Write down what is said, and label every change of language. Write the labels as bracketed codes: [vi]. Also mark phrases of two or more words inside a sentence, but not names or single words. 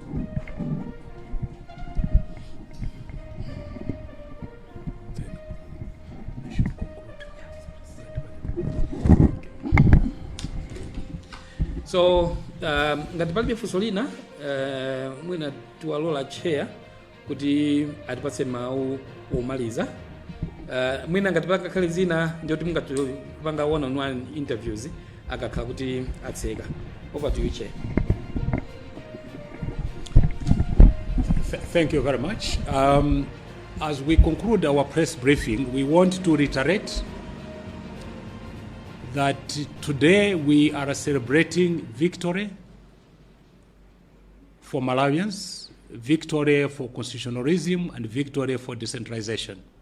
[ny] So ngati palibe funso lina mwina tiwalola chair kuti atipatse mawu omaliza. Mwina ngati pakakhale zina ndiyoti mungatipanga [en] one-on-one interviews [ny] akakhala kuti atseka. [en] Over to you, Chair. Thank you very much. As we conclude our press briefing, we want to reiterate that today we are celebrating victory for Malawians, victory for constitutionalism, and victory for decentralization.